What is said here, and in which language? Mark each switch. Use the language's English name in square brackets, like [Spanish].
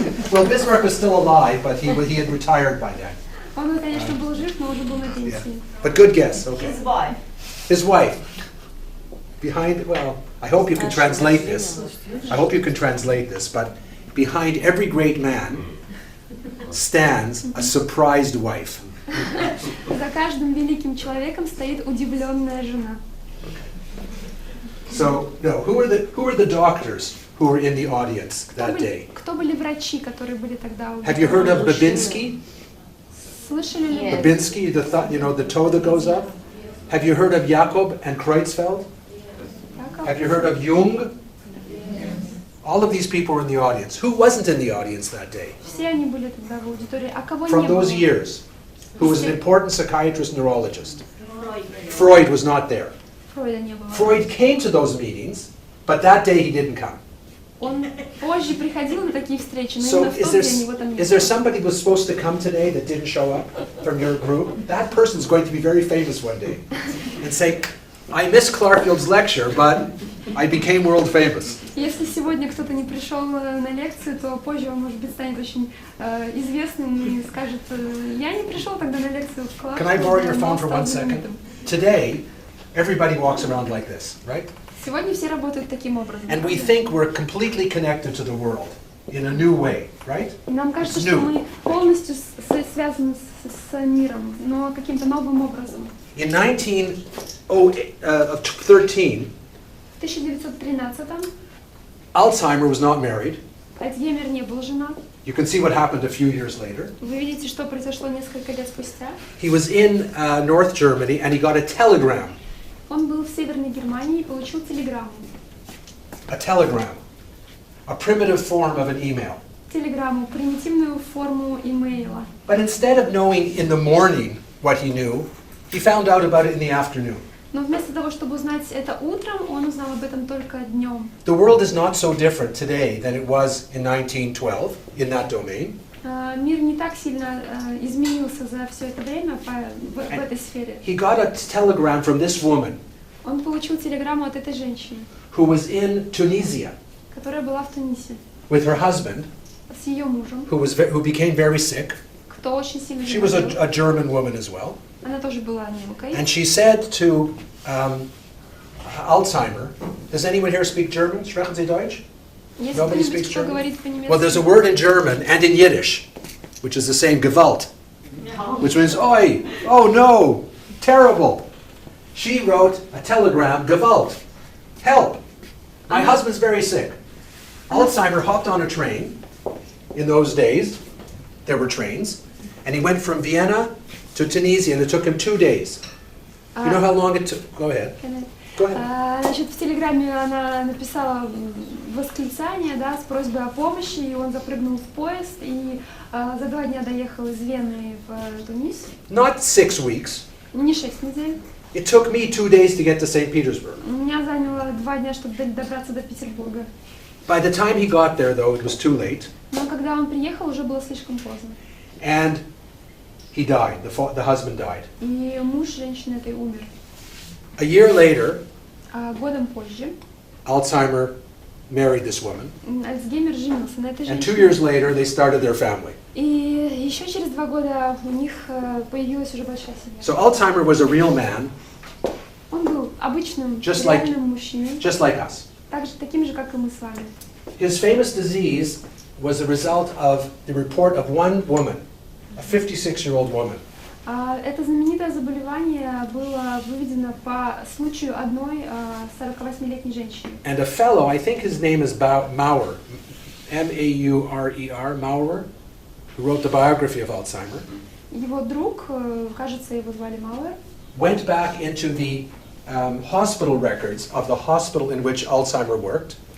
[English] Well, Bismarck was still alive, but he had retired by then. [Russian] Он, конечно, был жив, но уже был на пенсии. [English] But good guess, okay. His wife. His wife. Behind, well, I hope you can translate this. I hope you can translate this, but behind every great man stands a surprised wife. [Russian] За каждым великим человеком стоит удивленная жена. [English] So, no, who are the doctors who were in the audience that day? [Russian] Кто были врачи, которые были тогда у [English] Have you heard of Babinski? [Russian] Слышали ли? Нет. [English] Babinski, the toe that goes up? Have you heard of Jakob and Creutzfeldt? Have you heard of Jung? All of these people were in the audience. Who wasn't in the audience that day? [Russian] Все они были тогда в аудитории. А кого не [English] From [Russian] было? [English] those years, who was an important psychiatrist, neurologist? Freud was not there. [Russian] Фройда не было. [English] Freud came to those meetings, but that day he didn't come. [Russian] Он позже приходил на такие встречи, но [English] So [Russian] именно в тот день его там не [English] is there [Russian] было. [English] somebody who was supposed to come today that didn't show up from your group? That person's going to be very famous one day and say, I missed Clarfield's lecture, but I became world famous. [Russian] Если сегодня кто-то не пришел на лекцию, то позже он, может быть, станет очень известным и скажет, я не пришел тогда на лекцию в класс. [English] Can I borrow your phone for 1 second? Today, everybody walks around like this, right? [Russian] Сегодня все работают таким образом. [English] And we think we're completely connected to the world in a new way, right? [Russian] И нам кажется, [English] It's [Russian] что [English] new. [Russian] мы полностью связаны с миром, но каким-то новым образом. [English] In 1913, [Russian] В 1913-м [English] Alzheimer was not married. [Russian] Альцгеймер не был женат. [English] You can see what happened a few years later. [Russian] Вы видите, что произошло несколько лет спустя. [English] He was in North Germany and he got a telegram. [Russian] Он был в Северной Германии и получил телеграмму. [English] A telegram. A primitive form of an email. [Russian] Телеграмму, примитивную форму имейла. [English] But instead of knowing in the morning what he knew, he found out about it in the afternoon. [Russian] Но вместо того, чтобы узнать это утром, он узнал об этом только днем. [English] The world is not so different today than it was in 1912 in that domain. [Russian] Мир не так сильно изменился за все это время в этой сфере. [English] He got a telegram from this woman [Russian] Он получил телеграмму от этой женщины, [English] who was in Tunisia [Russian] которая была в Тунисе, [English] with her husband, [Russian] с ее мужем, [English] who became very sick. [Russian] кто очень сильно [English] She was [Russian] заболел. [English] a German woman as well. [Russian] Она тоже была немкой. [English] And she said to Alzheimer, does anyone here speak German? [German] Sprechen Sie Deutsch? [Russian] Если [English] Nobody [Russian] кто-нибудь, [English] speaks [Russian] кто [English] German? [Russian] говорит по-немецки. [English] Well, there's a word in German and in Yiddish, which is the same, Gewalt, which means, oi, oh no, terrible. She wrote a telegram, Gewalt, help, my husband's very sick. Alzheimer hopped on a train. In those days, there were trains, and he went from Vienna to Tunisia, and it took him 2 days. You know how long it took? Go ahead. Go ahead. [Russian] Значит, в телеграмме она написала восклицание, да, с просьбой о помощи, и он запрыгнул в поезд и за 2 дня доехал из Вены в Тунис. [English] Not 6 weeks. [Russian] Не 6 недель. [English] It took me 2 days to get to St. Petersburg. [Russian] Меня заняло 2 дня, чтобы добраться до Петербурга. [English] By the time he got there, though, it was too late, [Russian] Но когда он приехал, уже было слишком поздно. [English] and he died. The husband died. [Russian] И муж женщины этой умер. [English] A year later, [Russian] Годом позже [English] Alzheimer married this woman, [Russian] Альцгеймер женился на этой [English] and 2 [Russian] женщине. [English] years later, they started their family. [Russian] И еще через 2 года у них появилась уже большая семья. [English] So Alzheimer was a real man, [Russian] Он был обычным, [English] Just like- [Russian] реальным мужчиной, [English] just like us. [Russian] таким же, как и мы с вами. [English] His famous disease was the result of the report of one woman, a 56-year-old woman. [Russian] Это знаменитое заболевание было выведено по случаю одной 48-летней женщины. [English] And a fellow, I think his name is Maurer, M-A-U-R-E-R, Maurer, who wrote the biography of Alzheimer, [Russian] Его друг, кажется, его звали Мауэр, [English] went back into the hospital records of the hospital in which Alzheimer worked,